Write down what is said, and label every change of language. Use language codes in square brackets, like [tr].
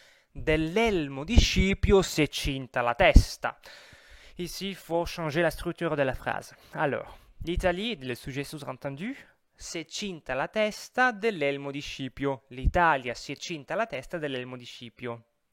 [it] Dell'elmo di Scipio si è cinta la testa. [fr] Ici, il faut changer la structure de la phrase. Alors, l'Italie, le sujet sous-entendu, [it] si è cinta la testa dell'elmo di Scipio. L'Italia si è cinta la testa dell'elmo di Scipio.